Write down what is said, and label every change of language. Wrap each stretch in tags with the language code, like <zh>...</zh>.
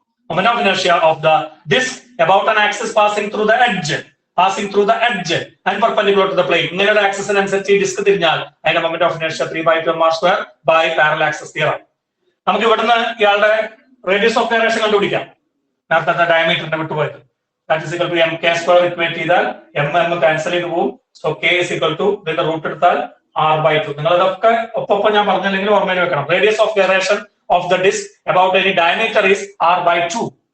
<en>Moment of inertia of the disk about an axis passing through the edge and perpendicular to the plane.</en> <ml>ഇങ്ങനെയുള്ള ആക്സിസിനനുസരിച്ച് ഈ disk തിരിഞ്ഞാൽ അതിന്റെ moment of inertia 3/2 MR² by parallel access theorem. നമുക്ക് ഇവിടുന്ന് ഇയാളുടെ radius of gyration കണ്ടുപിടിക്കാം. നേരത്തെ ഡയമീറ്ററിന്റെ വിട്ടുപോയത്.</ml> <en>that is equal to</en> <ml>MK² equate ചെയ്താൽ M cancel ചെയ്ത് പോകും.</ml> <en>so K is equal to</en> <ml>ഇതിന്റെ റൂട്ട് എടുത്താൽ R/2. നിങ്ങൾ ഇതൊക്കെ ഒപ്പം ഞാൻ പറഞ്ഞില്ലെങ്കിൽ ഓർമ്മയിൽ വെക്കണം.</ml> <en>Radius of gyration of the disk about any diameter is R/2.</en>